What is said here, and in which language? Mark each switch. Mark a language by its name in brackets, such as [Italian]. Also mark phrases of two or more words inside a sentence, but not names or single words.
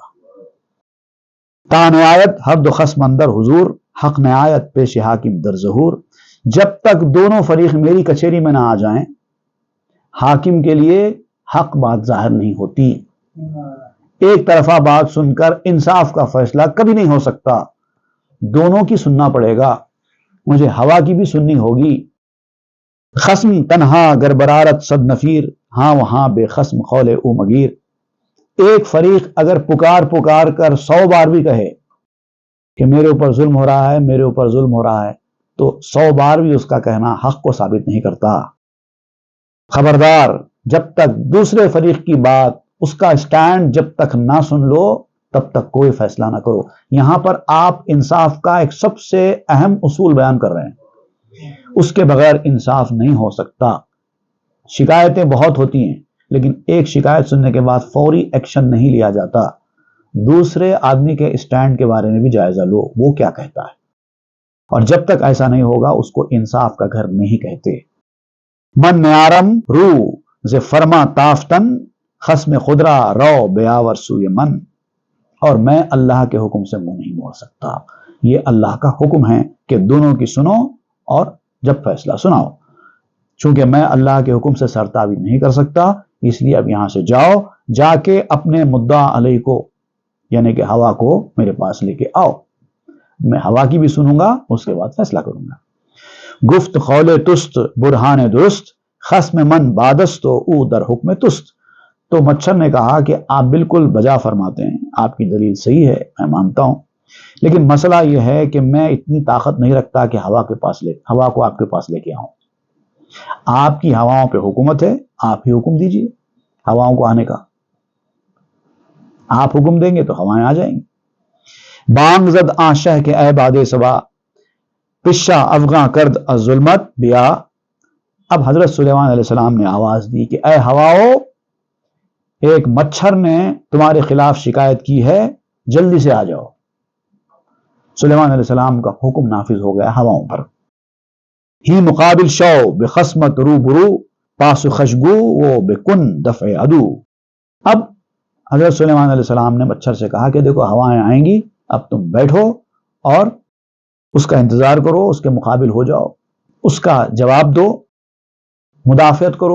[Persian] تا نہایت حد و خصم اندر حضور، حق نہایت پیش حاکم در ظہور، [Urdu] جب تک دونوں فریق میری کچہری میں نہ آ جائیں، حاکم کے لیے حق بات ظاہر نہیں ہوتی۔ ایک طرفہ بات سن کر انصاف کا فیصلہ کبھی نہیں ہو سکتا، دونوں کی سننا پڑے گا، مجھے ہوا کی بھی سننی ہوگی۔ [Persian] خصم تنہا گر برارت صد نفیر، ہاں وہاں بے خصم قول او مگیر، [Urdu] ایک فریق اگر پکار پکار کر 100 بار بھی کہے کہ میرے اوپر ظلم ہو رہا ہے، میرے اوپر ظلم ہو رہا ہے، تو 100 بار بھی اس کا کہنا حق کو ثابت نہیں کرتا۔ خبردار، جب تک دوسرے فریق کی بات، اس کا سٹینڈ جب تک نہ سن لو تب تک کوئی فیصلہ نہ کرو۔ یہاں پر آپ انصاف کا ایک سب سے اہم اصول بیان کر رہے ہیں، اس کے بغیر انصاف نہیں ہو سکتا۔ شکایتیں بہت ہوتی ہیں، لیکن ایک شکایت سننے کے بعد فوری ایکشن نہیں لیا جاتا، دوسرے آدمی کے سٹینڈ کے بارے میں بھی جائزہ لو، وہ کیا کہتا ہے، اور جب تک ایسا نہیں ہوگا اس کو انصاف کا گھر نہیں کہتے۔ [Persian] من نیارم رو ز فرما تافتن، خصم خدرا رو بیاور سوئے من، [Urdu] اور میں اللہ کے حکم سے منہ نہیں موڑ سکتا۔ یہ اللہ کا حکم ہے کہ دونوں کی سنو اور جب فیصلہ سناؤ۔ چونکہ میں اللہ کے حکم سے سرتابی نہیں کر سکتا، اس لیے اب یہاں سے جاؤ، جا کے اپنے مدعا علیہ کو یعنی کہ ہوا کو میرے پاس لے کے آؤ، میں ہوا کی بھی سنوں گا، اس کے بعد فیصلہ کروں گا۔ [Persian] گفت قول تست برہان درست، خصم من بادست و او در حکم تست. [Urdu] تو مچھر نے کہا کہ آپ بالکل بجا فرماتے ہیں، آپ کی دلیل صحیح ہے، میں مانتا ہوں، لیکن مسئلہ یہ ہے کہ میں اتنی طاقت نہیں رکھتا کہ ہوا کو آپ کے پاس لے کے آؤں. آپ کی ہواؤں پہ حکومت ہے، آپ ہی حکم دیجئے ہواؤں کو آنے کا. آپ حکم دیں گے تو ہوائیں آ جائیں گی. [Persian] بانگ زد آن شہ کے اے باد صبا، پشا افغاں کرد از ظلمت بیا. [Urdu] اب حضرت سلیمان علیہ السلام نے آواز دی کہ اے ہواؤ، ایک مچھر نے تمہارے خلاف شکایت کی ہے، جلدی سے آ جاؤ. سلیمان علیہ السلام کا حکم نافذ ہو گیا ہواؤں پر. [Persian] ہی مقابل شو بخصمت رو برو، پاس خشگو وہ بکن دفع عدو. [Urdu] اب حضرت سلیمان علیہ السلام نے مچھر سے کہا کہ دیکھو ہوائیں آئیں گی، اب تم بیٹھو اور اس کا انتظار کرو، اس کے مقابل ہو جاؤ، اس کا جواب دو، مدافعت کرو.